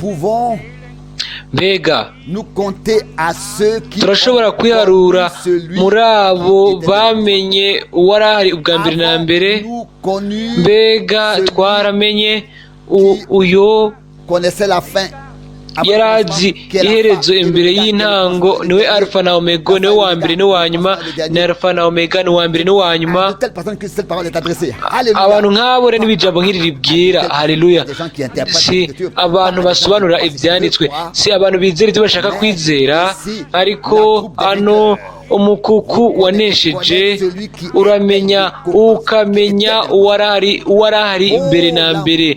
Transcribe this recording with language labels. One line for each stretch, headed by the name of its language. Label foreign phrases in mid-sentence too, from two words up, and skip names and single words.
Rundi: Mbega turashobora kwiharura muri abo bamenye uwari ahari ubwa mbere na mbere? Mbega twaramenye uyo yari azi iherezo imbere y'intango, niwe alfa na omega, niwe wa mbere n'uwa nyuma, ni alfa na omega, ni uwa mbere n'uwa nyuma. Abantu nk'abo rero n'ibijambo nk'iri ribwira. Haleluya! Si abantu basobanura ibyanditswe, si abantu bizera ibyo bashaka kwizera, ariko hano umukuku wanesheje, uramenya ukamenya uwari ahari imbere na mbere.